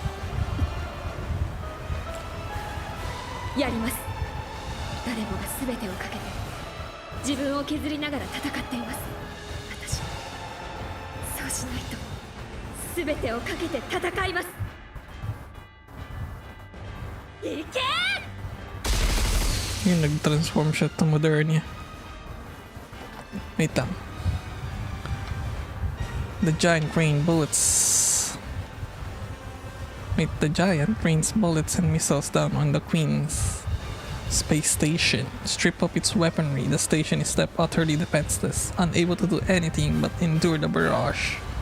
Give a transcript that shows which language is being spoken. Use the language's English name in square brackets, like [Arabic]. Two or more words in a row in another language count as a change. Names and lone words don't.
[Japanese] う。やります。誰もが全てをかけて自分を削りながら戦っています。私そうしないと全てをかけて戦います。いけ！ [Filipino] Yung nag-transform siya to Modernia. Wait lang. [English] The giant rain bullets. Wait, the giant rains bullets and missiles down on the Queen's space station. Strip of its weaponry, the station is left utterly defenseless, unable to do anything but endure the barrage.